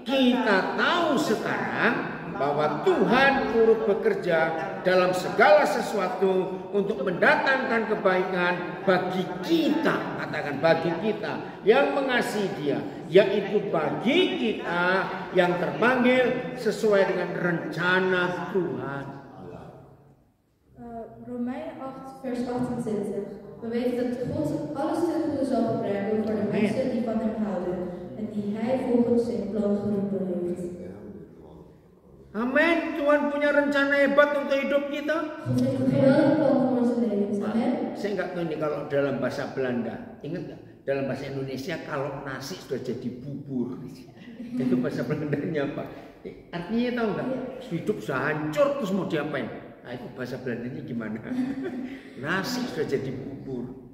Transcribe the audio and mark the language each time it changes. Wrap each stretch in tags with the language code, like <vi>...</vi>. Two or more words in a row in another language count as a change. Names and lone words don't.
<id>Kita tahu sekarang bahwa Tuhan turut bekerja dalam segala sesuatu untuk mendatangkan kebaikan bagi kita. Katakan bagi kita yang mengasihi Dia. Yaitu bagi kita yang terpanggil sesuai dengan rencana Tuhan.</id> <nl>Romeinen 8 vers 28. We weten dat God alles ten goede zal gebruiken voor de mensen die van hem houden en die hij volgens zijn plan geroepen heeft.</nl> <id>Amin. Tuhan punya rencana hebat untuk hidup kita.</id> <nl>God heeft een geweldig plan voor onze levens.</nl> <id>Amen. Saya nggak tahu ini kalau dalam bahasa Belanda. Ingat nggak? Dalam bahasa Indonesia kalau nasi sudah jadi bubur. Itu bahasa Belandanya apa? Artinya tahu nggak? Hidup sudah hancur terus mau diapain? Nah, itu bahasa Belandanya gimana? Nasi sudah jadi bubur.</id>